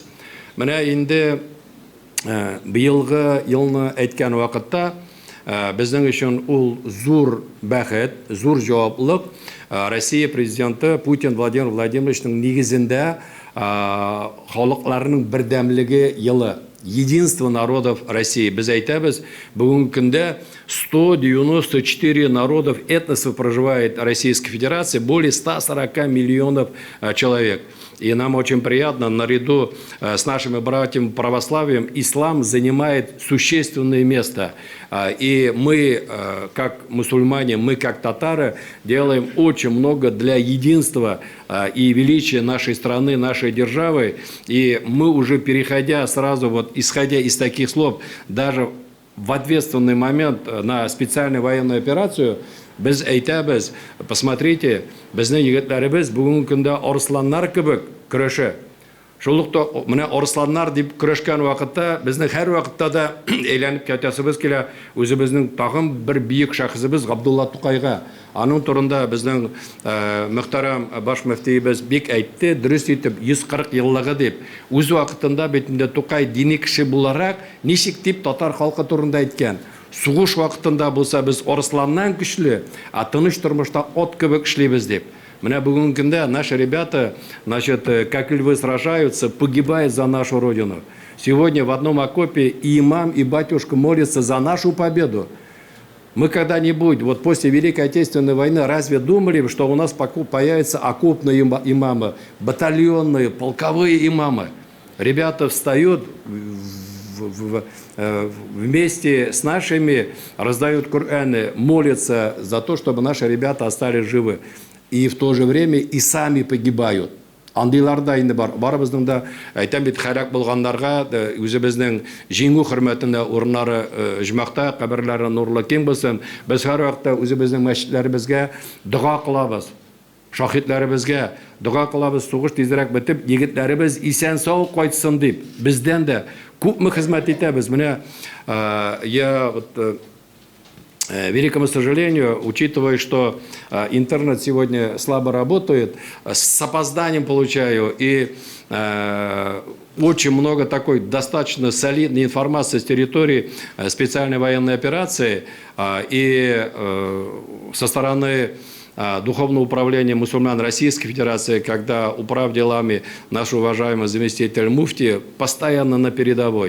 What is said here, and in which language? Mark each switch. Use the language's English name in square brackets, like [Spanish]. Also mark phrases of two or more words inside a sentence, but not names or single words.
[Tatar] Менә инде быелгы елны әйткән вакытта безнең өчен ул зур бәхет, зур җаваплылык. Россия президенты Путин Владимир Владимировичның нигезендә халыкларның бердәмлеге елы, [Russian] единство народов России. [Tatar] Без әйтәбез, бүгенге көндә [Russian] 194 народов, этносов проживает в Российской Федерации, более 140 миллионов человек. И нам очень приятно, наряду с нашими братьями православием, ислам занимает существенное место. И мы, как мусульмане, мы, как татары, делаем очень много для единства и величия нашей страны, нашей державы. И мы уже переходя сразу, вот, исходя из таких слов, даже в ответственный момент на специальную военную операцию, [Tatar] без әйтәбез, посмотрите, безнең егетләребез бүгенге көндә арысланнар кебек көрәшә. Шулыкта менә арысланнар дип көрәшкән вакытта безнең һәр вакытта да әйләнеп китәсебез килә үзебезнең тагын бер биек шәхесебез Габдулла Тукайга. Аның турында безнең мөхтәрәм баш мөфтиебез бик әйтте, дөрес итеп 140 еллыгы дип. Үз вакытында бит инде Тукай дини кеше буларак ничек дип татар халкы турында әйткән. Сугыш вакытында булса без арысланнан көчле, а тыныч тормышта от кебек эшлибез дип. Менә бүгенге көндә [Russian] наши ребята, значит, как львы сражаются, погибают за нашу родину. Сегодня в одном окопе и имам, и батюшка молятся за нашу победу. Мы когда-нибудь, вот после Великой Отечественной войны, разве думали, что у нас появятся окопные имамы, батальонные, полковые имамы? Ребята встают вместе с нашими, раздают Кораны, молятся за то, чтобы наши ребята остались живы. И в то же время и сами погибают. [Tatar] Андыйларда инде бар. Барыбызның да әйтәм бит хәрәк булганнарга үзебезнең җиңү хөрмәтендә урыннары җмакта, каберләре нурлы киң булсын. Без һәр вакытта үзебезнең мәчетләребезгә дуга кылабыз. Шаһидләребезгә дуга кылабыз, сугыш тизрәк бетеп, егетләребез исән сау кайтсын дип. Бездән дә күпме хезмәт итәбез. [Russian] Менә я вот великому сожалению, учитывая, что интернет сегодня слабо работает, с опозданием получаю и очень много такой достаточно солидной информации с территории специальной военной операции и со стороны Духовного управления мусульман Российской Федерации, когда управ делами наш уважаемый заместитель муфти постоянно на передовой.